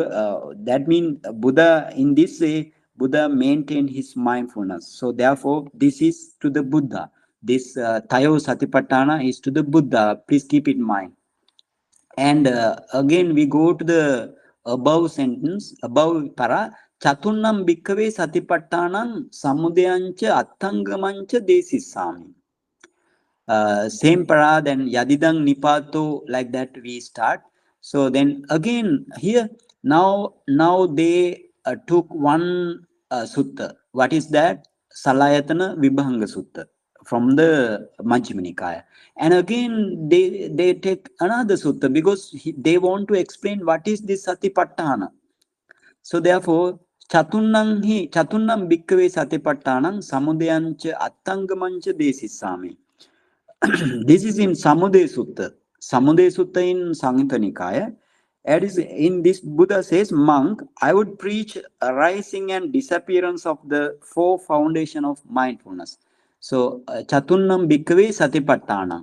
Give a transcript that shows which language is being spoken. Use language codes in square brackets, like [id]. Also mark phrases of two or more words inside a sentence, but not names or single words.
[en] That means Buddha in this way, Buddha maintained his mindfulness. So therefore, this is to the Buddha. This Tayo Satipatthana is to the Buddha. Please keep it in mind. And again, we go to the above sentence, above para. [pi] Chatunnam bhikkhave satipattanam samudayancha attangamancha desisami. [en] Same para, then [pi] yadidang nipato, [en] like that we start. So then again here, now they took one sutta. What is that? Salayatana Vibhanga Sutta from the Majjhima Nikaya. And again they take another sutta because they want to explain what is this Satipatthana. So therefore, [pi] chatunnam bhikkhave satipattanam samudayancha attangamancha desisami. [en] This is in Samudaya Sutta. Samudaya Sutta in Samyutta Nikaya. It is in this Buddha says, monk, I would preach a rising and disappearance of the four foundation of mindfulness. [pi] So Chatunnam Bhikkhave Satipatthana.